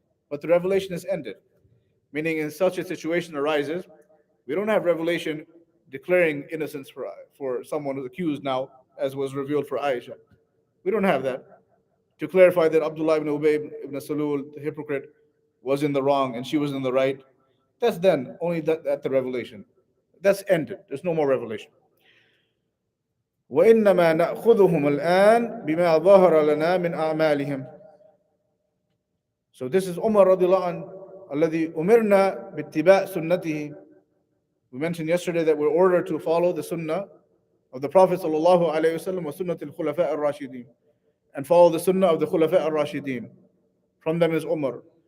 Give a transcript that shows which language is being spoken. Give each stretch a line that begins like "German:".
English: But the revelation is ended, meaning in such a situation arises, we don't have revelation declaring innocence for someone who's accused now, as was revealed for Aisha. We don't have that to clarify that Abdullah ibn Ubay ibn Salul, the hypocrite, was in the wrong and she was in the right. That's then only that at the revelation. That's ended. There's no more revelation.
Arabic: وإنما نأخذهم الآن بما ظهر لنا من أعمالهم.
English: So this is Umar radiallahu anhu,
Arabic: الذي أمرنا باتباع سنته.
English: We mentioned yesterday that we're ordered to follow the sunnah of the Prophet sallallahu alaihi wasallam
Arabic: wa sunnat al-khulafa al-rashidin,
English: and follow the sunnah of the khulafa al-rashidin. From them is Umar.